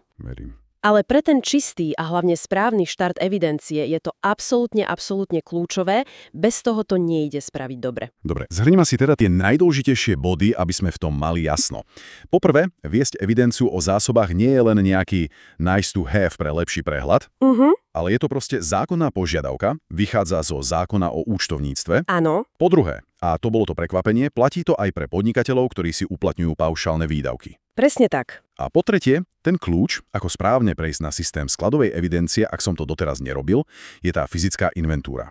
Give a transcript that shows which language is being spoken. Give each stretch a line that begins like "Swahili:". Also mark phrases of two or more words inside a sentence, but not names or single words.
Slovak: Verím. Ale pre ten čistý a hlavne správny štart evidencie je to absolútne kľúčové, bez toho to nejde spraviť dobre. Dobre, zhrňme si teda tie najdôležitejšie body, aby sme v tom mali jasno. Poprvé, viesť evidenciu o zásobách nie je len nejaký
English: nice to have
Slovak: pre lepší prehľad, ale je to proste zákonná požiadavka, vychádza zo zákona o účtovníctve. Áno. Po druhé, a to bolo to prekvapenie, platí to aj pre podnikateľov, ktorí si uplatňujú paušálne výdavky. Presne tak. A po tretie, ten kľúč, ako správne prejsť na systém skladovej evidencie, ak som to doteraz nerobil, je tá fyzická inventúra.